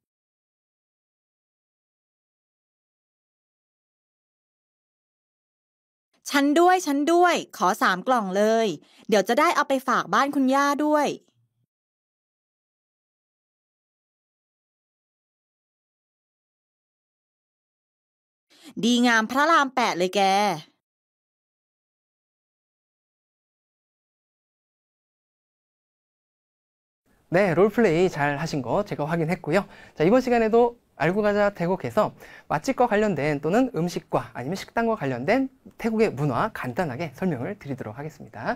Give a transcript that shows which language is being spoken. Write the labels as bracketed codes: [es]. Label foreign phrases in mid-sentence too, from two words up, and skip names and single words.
[th] ฉันด้วยขอ3 กล่องเลยเดี๋ยวจะได้เอาไปฝากบ้านคุณย่าด้วยดีงามพระราม8เลยแก [ko] 네, 롤플레이 잘 하신 거 제가 확인했고요. 자, 이번 시간에도 알고 가자 태국에서 맛집과 관련된 또는 음식과 아니면 식당과 관련된 태국의 문화 간단하게 설명을 드리도록 하겠습니다.